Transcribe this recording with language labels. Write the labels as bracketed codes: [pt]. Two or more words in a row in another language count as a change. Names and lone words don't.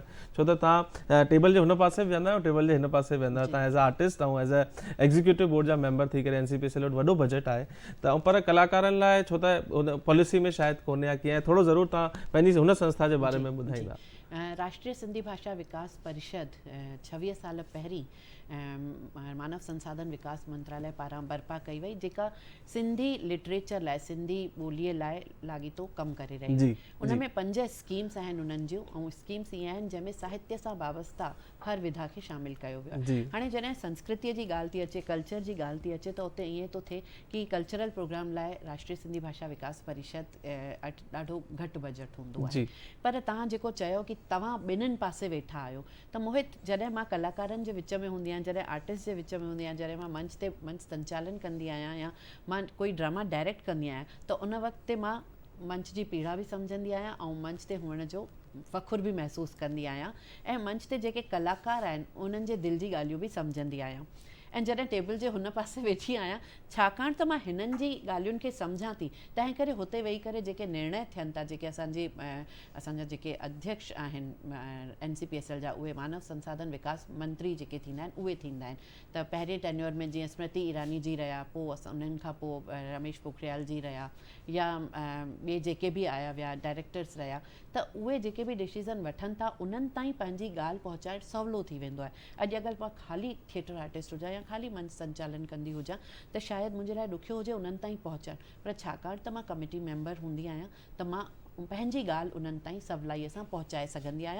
[sd] छो त तव्हां टेबल जे हुन पासे बि वेंदा आहियो, टेबल जे हिन पासे वेंदा आहियो, तव्हां [en] as a artist [sd] ऐं [en] as a executive board [sd] जा मेंबर थी करे NCPSL वटि वॾो बजट आहे। त पर कलाकारनि लाइ छो त हुन पॉलिसी में शायदि कोन्हे या कीअं, थोरो ज़रूरु तव्हां पंहिंजी हुन संस्था जे बारे में ॿुधाईंदा। राष्ट्रीय सिंधी भाषा विकास परिषद 26 साल पहिरीं मानव संसाधन विकास मंत्रालय पारां बर्पा कई वई, जेका सिंधी लिटरेचर लाइ, सिंधी ॿोलीअ लाइ लाॻीतो कमु करे रही। उन में 5 स्कीम्स आहिनि उन्हनि जूं, ऐं स्कीम्स ईअं आहिनि जंहिंमें साहित्य सां वाबस्ता हर विधा खे शामिल कयो वियो आहे। हाणे जॾहिं संस्कृतीअ जी ॻाल्हि थी अचे, कल्चर जी ॻाल्हि थी अचे, त उते ईअं थो थिए कि [en] cultural program [sd] लाइ राष्ट्रीय सिंधी भाषा विकास परिषद ॾाढो घटि बजट हूंदो आहे। पर तव्हां जेको चयो कि तव्हां ॿिन्हिनि पासे वेठा आहियो, त मोहित जॾहिं मां कलाकारनि जे विच में हूंदी आहियां आहियां, जॾहिं आर्टिस्ट जे विच में हूंदी आहियां, जॾहिं मां मंच संचालन कंदी आहियां या मां कोई [en] drama direct [sd] कंदी आहियां, त उन वक़्तु मां मंच जी पीड़ा बि सम्झंदी आहियां ऐं मंच ते हुअण जो फ़ख़ुरु बि महसूसु कंदी आहियां ऐं मंच ते जेके कलाकार आहिनि उन्हनि जे दिलि जी ॻाल्हियूं बि सम्झंदी आहियां। ऐं जॾहिं टेबल जे हुन पासे वेठी आहियां, छाकाणि त मां हिननि जी ॻाल्हियुनि खे सम्झां थी, तंहिं करे हुते वेही करे जेके निर्णय थियनि था, जेके असांजा जेके अध्यक्ष आहिनि NCPSL जा, उहे मानव संसाधन विकास मंत्री जेके थींदा आहिनि उहे थींदा आहिनि। त पहिरें टेन्योर में जीअं स्मृति ईरानी जी रहिया, पोइ उन्हनि खां पोइ रमेश पोखरियाल जी रहिया, या ॿिए जेके बि आया विया डायरेक्टर्स रहिया, त उहे जेके बि डिसीज़न वठनि था उन्हनि ताईं पंहिंजी ॻाल्हि पहुचाइणु सवलो थी वेंदो आहे। अॼु अगरि मां ख़ाली [en] theatre artist [sd] हुजां या ख़ाली मंच संचालन कंदी हुजां त शायदि मुंहिंजे लाइ ॾुखियो हुजे उन्हनि ताईं पहुचणु, पर छाकाणि त मां [en] committee member [sd] हूंदी आहियां त मां पंहिंजी ॻाल्हि उन्हनि ताईं सवलाईअ सां पहुचाए सघंदी आहियां।